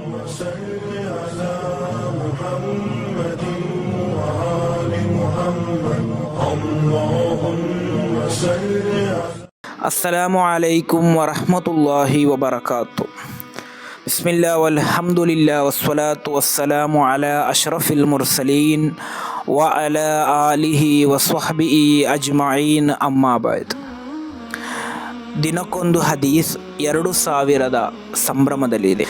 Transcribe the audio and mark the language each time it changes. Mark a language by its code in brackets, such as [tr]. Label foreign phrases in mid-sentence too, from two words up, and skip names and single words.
[ar] صل على محمد وآل محمد اللهم صل على السلام عليكم ورحمة الله وبركاته. بسم الله والحمد لله والصلاة والسلام على أشرف المرسلين وعلى آله وصحبه أجمعين أما بعد. [kn] ದಿನಕ್ಕೊಂದು ಹದೀಸ್ 2000 ಸಂಭ್ರಮದಲ್ಲಿದೆ.